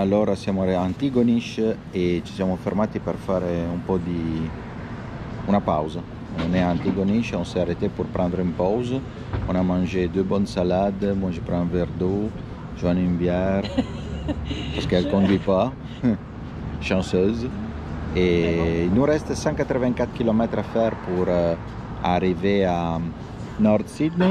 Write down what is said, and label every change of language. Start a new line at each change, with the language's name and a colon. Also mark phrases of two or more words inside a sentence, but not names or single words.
Italian: ora siamo a Antigonish e ci siamo fermati per fare un po' di una pausa.
French: On est à Antigonish, on s'est arrêté pour prendre une pause. On a mangé 2 bonnes salades, moi je prends un verre d'eau, Joanne une bière, parce qu'elle ne conduit pas, chanceuse. Et il nous reste 184 km à faire pour arriver à North Sydney.